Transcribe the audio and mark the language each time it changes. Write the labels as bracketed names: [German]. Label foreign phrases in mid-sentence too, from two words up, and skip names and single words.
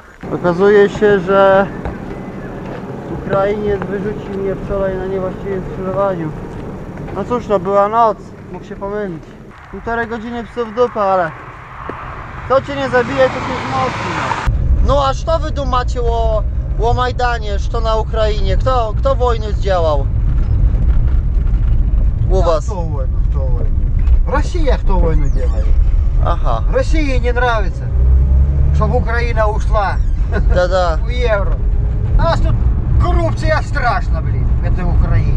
[Polish] Okazuje się, że Ukrainiec wyrzucił mnie wczoraj na niewłaściwym skrzyżowaniu. No cóż, no była noc, mógł się pomylić. 1,5 godziny psów w dupę, ale kto cię nie zabije, to cię wzmocni. No a co wy dumacie o Majdanie, co na Ukrainie? Kto wojnę zdziałał? [Russian] У вас? Кто войну? Россия кто войну делает? Ага. России не нравится, чтобы Украина ушла Да-да. в евро. А нас тут коррупция страшна, блин, в этой Украине.